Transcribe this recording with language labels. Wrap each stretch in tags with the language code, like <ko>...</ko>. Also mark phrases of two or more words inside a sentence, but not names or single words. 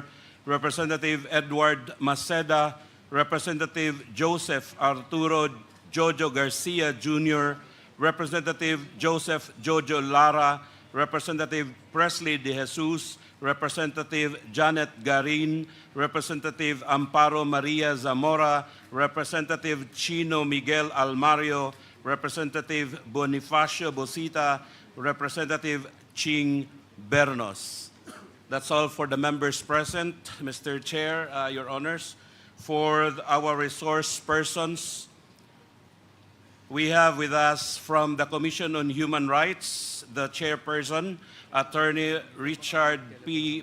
<en>Representative Edward Maceda, Representative Joseph Arturo Jojo Garcia Jr., Representative Joseph Jojo Lara, Representative Presley De Jesus, Representative Janet Garin, Representative Amparo Maria Zamora, Representative Chino Miguel Almario, Representative Bonifacio Bosita, Representative Ching Bernos. That's all for the members present, Mr. Chair, Your Honors. For our resource persons, we have with us from the Commission on Human Rights, the chairperson, Attorney Richard P.</en>